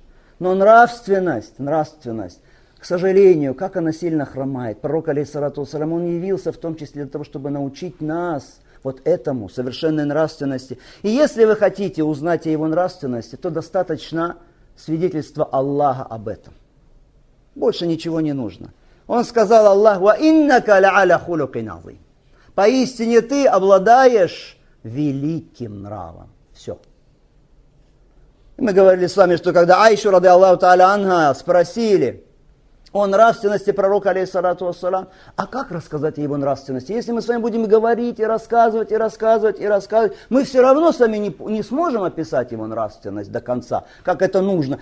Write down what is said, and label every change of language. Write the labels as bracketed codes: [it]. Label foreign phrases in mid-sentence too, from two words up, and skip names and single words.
[ru] Но нравственность, к сожалению, как она сильно хромает. Пророк, [ar] عليه الصلاة والسلام, [ru] он явился в том числе для того, чтобы научить нас вот этому, совершенной нравственности. И если вы хотите узнать о его нравственности, то достаточно свидетельства Аллаха об этом. Больше ничего не нужно. Он сказал Аллаху: [ar] «وإنك لعلى خلق عظيم». [ru] Поистине ты обладаешь великим нравом. Все. И мы говорили с вами, что когда Айшу, [ar] رضي الله تعالى عنها, [ru] спросили о нравственности пророка, [ar] عليه الصلاة والسلام, [ru] а как рассказать о его нравственности? Если мы с вами будем говорить и рассказывать, мы все равно с вами не сможем описать его нравственность до конца, как это нужно.